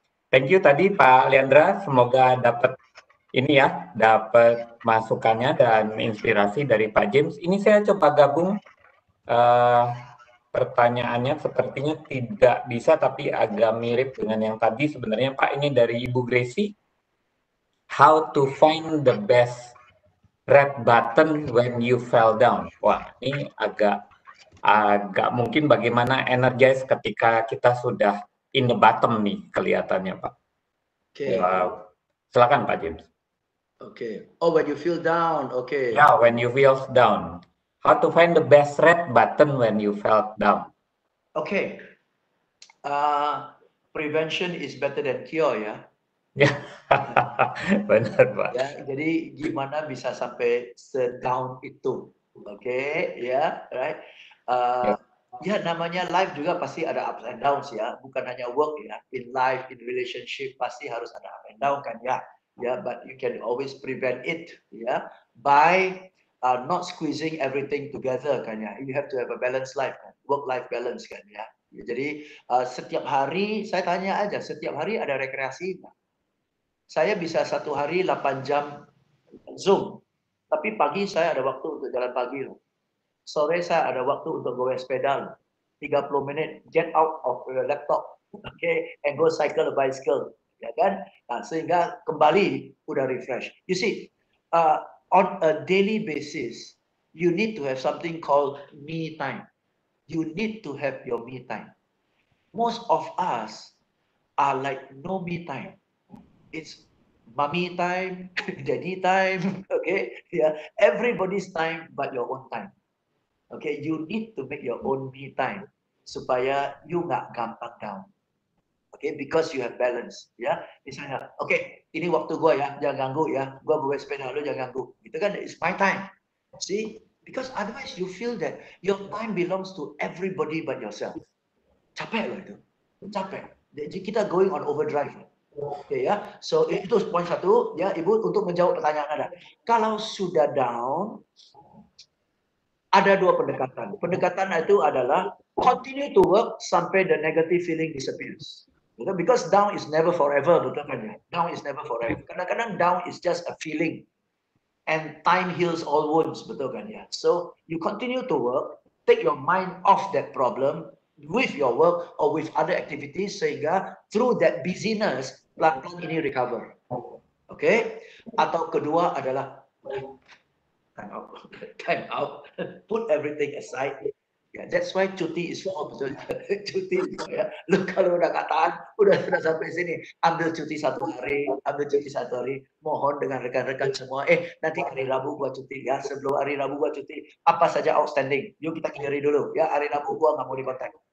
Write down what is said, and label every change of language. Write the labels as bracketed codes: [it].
[en] Thank you [id] tadi Pak Leandra, semoga dapat ini ya, dapat masukannya dan inspirasi dari Pak James. Ini saya coba gabung pertanyaannya sepertinya tidak bisa, tapi agak mirip dengan yang tadi sebenarnya Pak. Ini dari Ibu Gracie. [en] How to find the best red button when you fell down? [id] Wah, ini agak mungkin bagaimana [en] energize [id] ketika kita sudah [en] in the bottom [id] nih kelihatannya Pak. [en] Okay. [id] Silakan Pak James. [en] Okay. Oh, when you feel down. Okay. Yeah, when you feel down. How to find the best red button when you felt down? Okay. Prevention is better than cure ya. [id] Ya, benar Pak. Ya, jadi gimana bisa sampai sedown itu? Okay, ya, right? Ya namanya life juga pasti ada [en] ups and downs [id] ya, bukan hanya work ya. [en] In life, in relationship [id] pasti harus ada [en] up and down [id] kan ya. [en] Ya, but you can always prevent it ya by not squeezing everything together [id] kan ya. [en] You have to have a balanced life kan, work-life balance [id] kan ya. Jadi setiap hari saya tanya aja, setiap hari ada rekreasi nggak? Saya bisa 1 hari 8 jam Zoom, tapi pagi saya ada waktu untuk jalan pagi loh. Sore saya ada waktu untuk goyang sepeda 30 menit, [en] get out of the laptop, okay, and go cycle a bicycle, [id] ya kan? Nah, sehingga kembali udah refresh. [en] You see, on a daily basis, you need to have something called me time. You need to have your me time. Most of us are like no me time. It's mommy time, daddy time, okay? Yeah, everybody's time but your own time. Okay, you need to make your own me time [id] supaya [en] you [id] nggak gampang down. [en] Okay, because you have balance, ya. [id] Misalnya, okay, ini waktu gua ya, jangan ganggu ya. Gua bawa sepeda lu jangan ganggu. Itu kan [en] it's my time. See, because otherwise you feel that your time belongs to everybody but yourself. [id] Capek loh itu, capek. Jadi kita [en] going on overdrive. [id] Oke ya, so itu poin 1 ya Ibu untuk menjawab pertanyaan Anda. Kalau sudah down, ada 2 pendekatan. Pendekatan itu adalah [en] continue to work [id] sampai [en] the negative feeling disappears. Because down is never forever, [id] betul kan ya? [en] Down is never forever. [id] Kadang-kadang [en] down is just a feeling, and time heals all wounds, [id] betul kan ya? [en] So you continue to work, take your mind off that problem with your work or with other activities [id] sehingga [en] through that busyness [id] pelan-pelan ini recover. [en] Okay? [id] Atau kedua adalah [en] time out, put everything aside. Yeah, that's why cuti is for, [id] betul. Cuti ya. Lu kalau udah nggak tahan, udah sampai sini, ambil cuti 1 hari, mohon dengan rekan-rekan semua, nanti hari Rabu gua cuti ya, sebelum hari Rabu gua cuti, apa saja outstanding, yuk kita clear dulu ya, hari Rabu gua nggak mau dikontak.